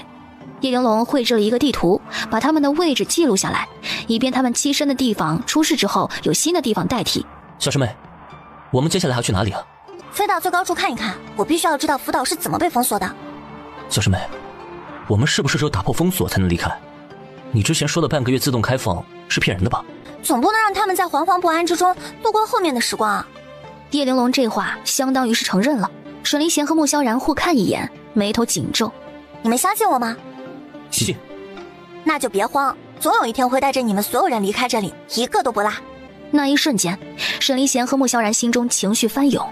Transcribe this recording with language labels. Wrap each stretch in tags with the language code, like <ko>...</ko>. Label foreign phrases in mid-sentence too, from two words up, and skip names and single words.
<zh>葉玲瓏繪制了一個地圖，把他們的位置記錄下來，以便他們棲身的地方出事之後有新的地方代替。小師妹，我們接下來要去哪裡啊？飛到最高處看一看，我必須要知道福島是怎麼被封鎖的。小師妹，我們是不是只有打破封鎖才能離開？你之前说的半個月自動開放是騙人的吧？總不能讓他們在惶惶不安之中度過後面的時光啊。葉玲瓏這話相當於是承認了。沈離賢和穆蕭然互看一眼，眉頭緊皺。你们相信我吗？信。那就別慌，總有一天會帶着你們所有人離開這裡，一個都不落。那一瞬間，沈離賢和穆蕭然心中情緒翻湧。</zh>